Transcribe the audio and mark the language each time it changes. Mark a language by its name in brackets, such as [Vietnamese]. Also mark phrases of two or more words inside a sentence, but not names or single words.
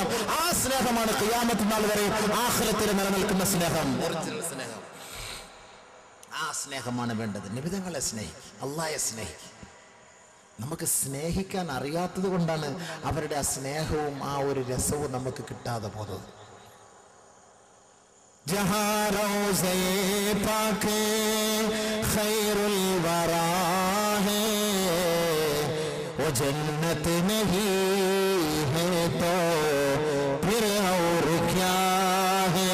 [Malayalam] ആ സ്നേഹമാണ് ഖിയാമത്ത് നാൾ വരെ ആഖിറത്തിൽ നിലനിൽക്കുന്ന സ്നേഹം. ഒറിജിനൽ സ്നേഹം. ആ സ്നേഹമാണ് വേണ്ടത്. നിബിധങ്ങളെ സ്നേഹിക്കും, അള്ളാഹയെ സ്നേഹിക്കും. നമുക്ക് സ്നേഹിക്കാൻ അറിയാത്തത് കൊണ്ടാണ് അവരുടെ ആ സ്നേഹവും ആ ഒരു രസവും നമുക്ക് കിട്ടാതെ പോകുന്നത്. [Urdu] जहाँ रोज़े पाक खैरुल वरा है वो जन्नत नहीं है तो फिर और क्या है?